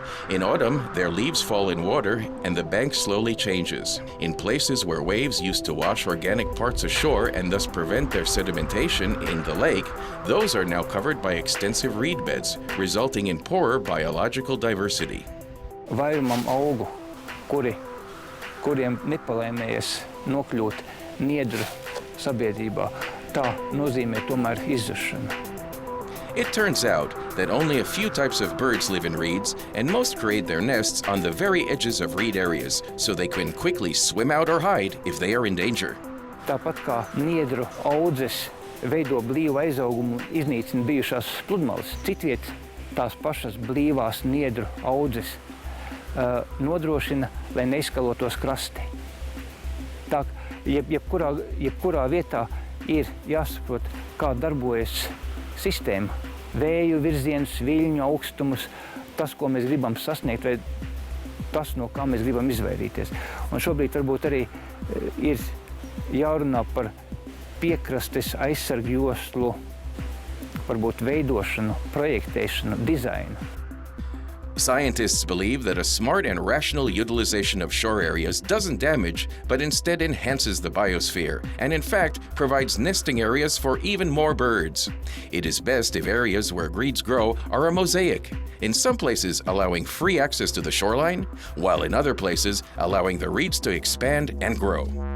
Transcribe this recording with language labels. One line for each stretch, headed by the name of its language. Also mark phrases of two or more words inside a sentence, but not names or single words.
English: In autumn, their leaves fall in water and the bank slowly changes. In places where waves used to wash organic parts ashore and thus prevent their sedimentation in the lake, those are now covered by extensive reed beds, resulting in poorer biological diversity.
Latvian: Vairumam augu, kuriem nepalaimējies nokļūt niedru sabiedrībā, tā nozīmē tomēr izzušanu.
English: It turns out that only a few types of birds live in reeds, and most create their nests on the very edges of reed areas, so they can quickly swim out or hide if they are in danger.
Latvian: Tāpat kā niedru audzes veido blīvu aizaugumu, iznīcina bijušās pludmales, citviet tās pašas blīvās niedru audzes nodrošina, lai neizskalotos krasti. Tā, jebkurā vietā ir jāsaprot, kā darbojas sistēma. Vēju virzienus, viļņu augstumus, tas, ko mēs gribam sasniegt, vai tas, no kā mēs gribam izvairīties. Un šobrīd varbūt arī ir jārunā par piekrastes aizsargu joslu, varbūt veidošanu, projektēšanu, dizainu.
English: Scientists believe that a smart and rational utilization of shore areas doesn't damage, but instead enhances the biosphere, and in fact provides nesting areas for even more birds. It is best if areas where reeds grow are a mosaic, in some places allowing free access to the shoreline, while in other places allowing the reeds to expand and grow.